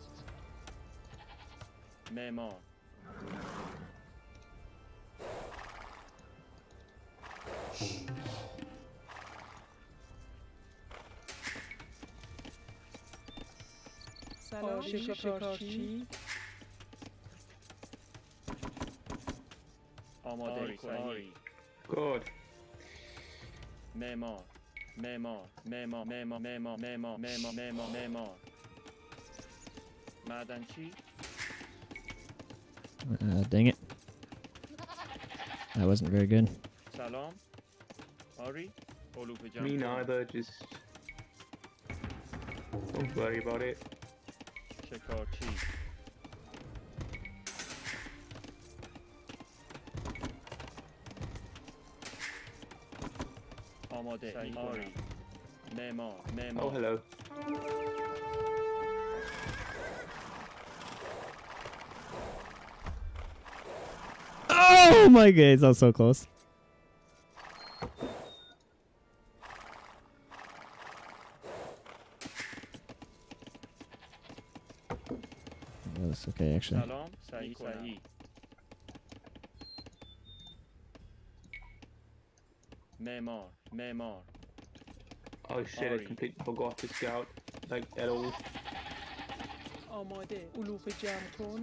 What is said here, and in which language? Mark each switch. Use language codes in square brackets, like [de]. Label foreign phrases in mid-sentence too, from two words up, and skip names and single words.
[fa] معمار سلام شکارچی آماده آری [en] Good. [fa] معمار معدنچی [en] Dang it. That wasn't very good. [fa] سلام آری علوف جمع [en] Me [fa] کن. [en] neither, just don't worry about it. [fa] شکارچی آماده آری معمار [en] Oh, hello. Oh my god, that was so close. That was okay, actually. [fa] سلام صحیح معمار [en] Oh shit, I Sorry. completely forgot to scout, like, at all. [fa] آماده علوف جمع کن